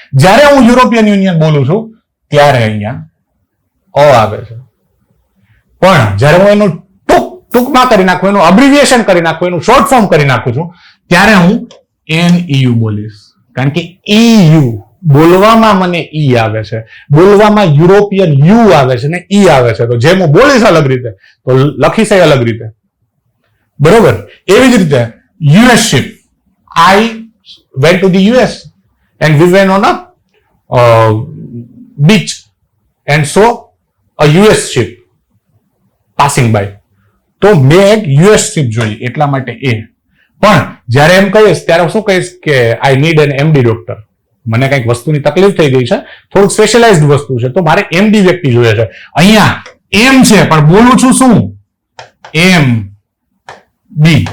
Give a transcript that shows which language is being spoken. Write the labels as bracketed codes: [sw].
[gu] જ્યારે હું European union બોલું છું ત્યારે અહીંયા અ આવે છે, પણ જ્યારે હું એનું ટૂંકમાં કરી નાખું, એનું અબ્રિવિએશન કરી નાખું, એનું શોર્ટ ફોર્મ કરી નાખું છું, ત્યારે હું NEU બોલીશ. કારણ કે EU બોલવામાં મને ઈ આવે છે, બોલવામાં યુરોપિયન યુ આવે છે ને ઈ આવે છે. તો જેમ હું બોલીશ અલગ રીતે તો લખીશ અલગ રીતે, બરોબર? એવી જ રીતે [en] US ship, I went to the US and we went on a beach and saw a US ship passing by. [gu] તો મેં એક US ship જોઈ, એટલા માટે એ. પણ જ્યારે એમ કહીશ ત્યારે શું કહીશ કે [en] I need an MD doctor. [gu] મને કઈક વસ્તુની તકલીફ થઈ ગઈ છે, થોડુંક સ્પેશિયલાઇઝ્ડ વસ્તુ છે, તો મારે MD વ્યક્તિ જોઈએ છે. અહીંયા એમ છે પણ બોલું છું શું? MD.